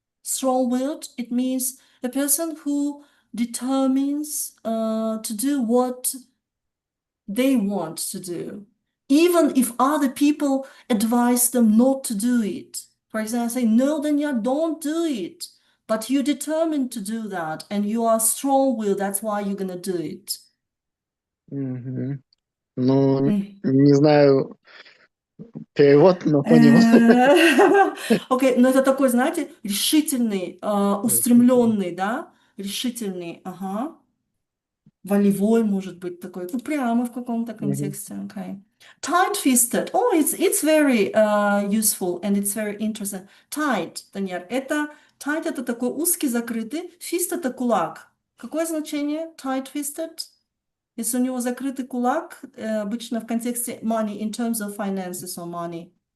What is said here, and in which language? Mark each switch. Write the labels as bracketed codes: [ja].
[en] Strong-willed, it means a person who determines to do what they want to do, even if other people advise them not to do it. For example, say, no, then you don't do it. But you determined to do that and you are strong-willed, that's why you're gonna do it. [ru] Мгм. Ну, Mm. не знаю перевод, но понимаю. Окей, но это такой, знаете, решительный, устремленный, да? Решительный, ага. Волевой, может быть, такой, ну, прямо в каком-то Мгм. [en] контексте, okay. Tight-fisted. Oh, it's very useful and it's very interesting. [ru] Tight, Таньяр, это tight это такой узкий, закрытый, fist это кулак. Какое значение tight-fisted? Если у него закрытый кулак, обычно в контексте [en] money, in terms of finances or money.